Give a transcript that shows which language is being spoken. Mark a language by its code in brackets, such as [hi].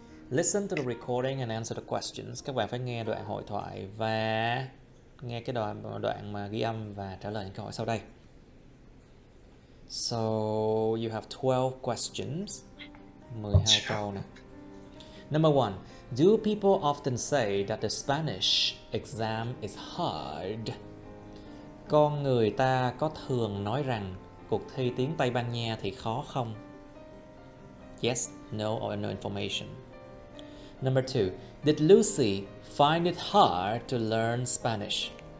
[en] Listen to the recording and answer the questions. [vi] Các bạn phải nghe đoạn hội thoại và nghe cái đoạn mà ghi âm và trả lời những câu hỏi sau đây. [en] So you have 12 questions. [vi] 12 câu nè. [en] Number 1. Do people often say that the Spanish exam is hard? [vi] Con người ta có thường nói rằng cuộc thi tiếng Tây Ban Nha thì khó không? [en] Yes, no or no information. Number 2. Did Lucy find it hard to learn Spanish?